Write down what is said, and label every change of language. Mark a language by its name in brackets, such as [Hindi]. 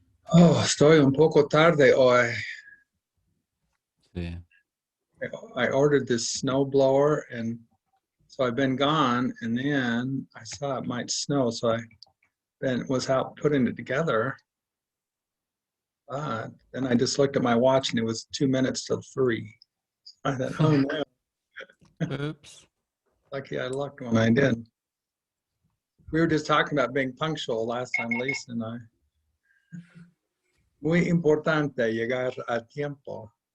[Spanish] Oh, estoy un poco tarde hoy. Sí. [English] I ordered this snow blower, and so I've been gone, and then I saw it might snow, so I was out putting it together. But then I just looked at my watch, and it was 2 minutes till 3. I thought, oh no, Oops. lucky I looked when I did. We were just talking about being punctual last time, Lisa and I. [Spanish] Muy importante llegar a tiempo.